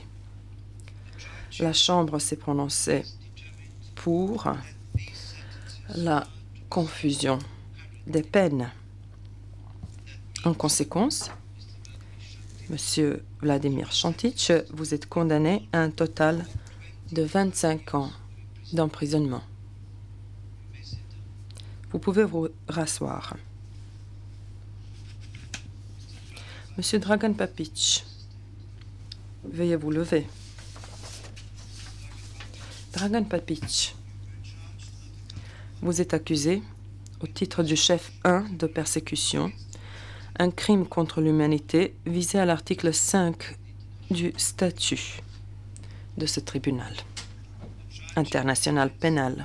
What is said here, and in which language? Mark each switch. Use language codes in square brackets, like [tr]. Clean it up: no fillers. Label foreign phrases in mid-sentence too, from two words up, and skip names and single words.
[fr] La Chambre s'est prononcée pour la confusion des peines. En conséquence, M. Vladimir Chantitch, vous êtes condamné à un total de 25 ans d'emprisonnement. Vous pouvez vous rasseoir. M. Dragan Papić, veuillez vous lever. Dragan Papić, vous êtes accusé, au titre du chef 1 de persécution, un crime contre l'humanité visé à l'article 5 du statut de ce tribunal international pénal.